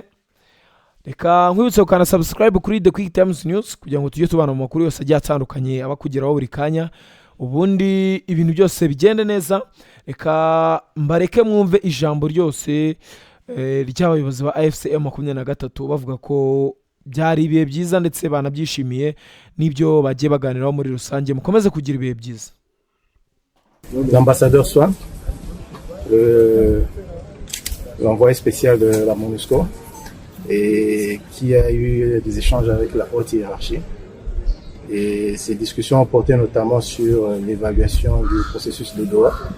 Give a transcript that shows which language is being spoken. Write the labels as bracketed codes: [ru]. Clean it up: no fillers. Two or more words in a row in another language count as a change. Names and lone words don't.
[rw] Reka nkwibutse ukana subscribe kuri The Quick Times News kugira ngo tujye tubana mu makuru yose agiye atandukanye abakugeraho buri kanya, ubundi ibintu byose bigende neza. Reka mbareke mwumve ijambo ryose ry'abayobozi ba AFC M23 bavuga ko byari ibihe byiza ndetse banabyishimiye n'ibyo bagiye baganiraho muri rusange. Mukomeze kugira ibihe byiza. [fr] L'ambassadeur Swan, l'envoyé spécial de la MONUSCO, et qui a eu des échanges avec la haute hiérarchie. Et ces discussions ont porté notamment sur l'évaluation du processus de Doha.